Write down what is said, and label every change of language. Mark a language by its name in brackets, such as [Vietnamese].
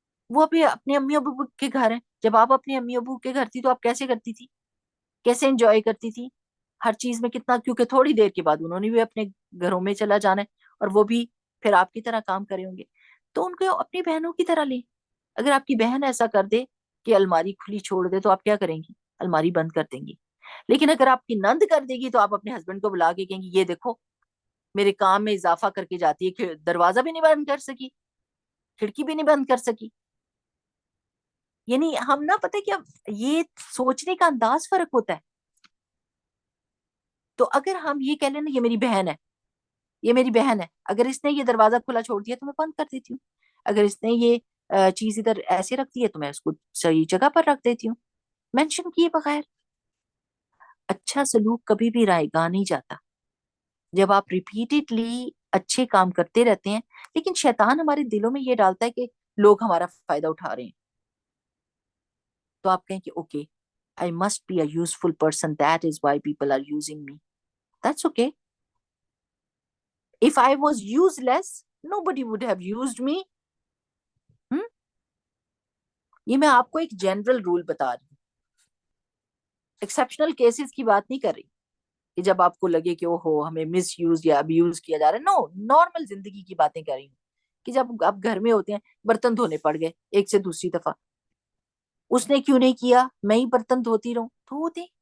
[Urdu] وہ بھی اپنے امی ابو کے گھر ہیں. جب آپ اپنے امی ابو کے گھر تھی تو آپ کیسے کرتی تھی، کیسے انجوائے کرتی تھی ہر چیز میں کتنا، کیونکہ تھوڑی دیر کے بعد انہوں نے بھی اپنے گھروں میں چلا جانا ہے اور وہ بھی پھر آپ کی طرح کام کرے ہوں گے. تو ان کو اپنی بہنوں کی طرح لیں. اگر آپ کی بہن ایسا کر دے کہ الماری کھلی چھوڑ دے تو آپ کیا کریں گی؟ الماری بند کر دیں گی. لیکن اگر آپ کی نند کر دے گی تو آپ اپنے ہسبینڈ کو بلا کے کہیں گی یہ دیکھو میرے کام میں اضافہ کر کے جاتی ہے کہ دروازہ بھی نہیں بند کر سکی، کھڑکی بھی نہیں بند کر سکی. یعنی ہم نہ پتہ کیا، یہ سوچنے کا انداز فرق ہوتا ہے. تو اگر ہم یہ کہہ لیں نا یہ میری بہن ہے، یہ میری بہن ہے، اگر اس نے یہ دروازہ کھلا چھوڑ دیا تو میں بند کر دیتی ہوں. اگر اس نے یہ چیز ادھر ایسے رکھ دی ہے تو میں اس کو صحیح جگہ پر رکھ دیتی ہوں، مینشن کیے بغیر. اچھا سلوک کبھی بھی رائے گاہ نہیں جاتا. جب آپ ریپیٹڈلی اچھے کام کرتے رہتے ہیں، لیکن شیطان ہمارے دلوں میں یہ ڈالتا ہے کہ لوگ ہمارا فائدہ اٹھا رہے ہیں، تو آپ کہیں کہ okay [English] I must be a useful person, that is why people are using me. That's okay. If I was useless, nobody would have used me. [Urdu] یہ میں آپ کو ایک جنرل رول بتا رہی ہوں، ایکسیپشنل کیسز کی بات نہیں کر رہی کہ جب آپ کو لگے کہ اوہو ہمیں مس یوز یا ابیوز کیا جا رہا ہے. نو، نارمل زندگی کی باتیں کر رہی ہوں کہ جب آپ گھر میں ہوتے ہیں، برتن دھونے پڑ گئے ایک سے دوسری دفعہ، اس نے کیوں نہیں کیا، میں ہی برتن دھوتی رہوں، دھو دیں.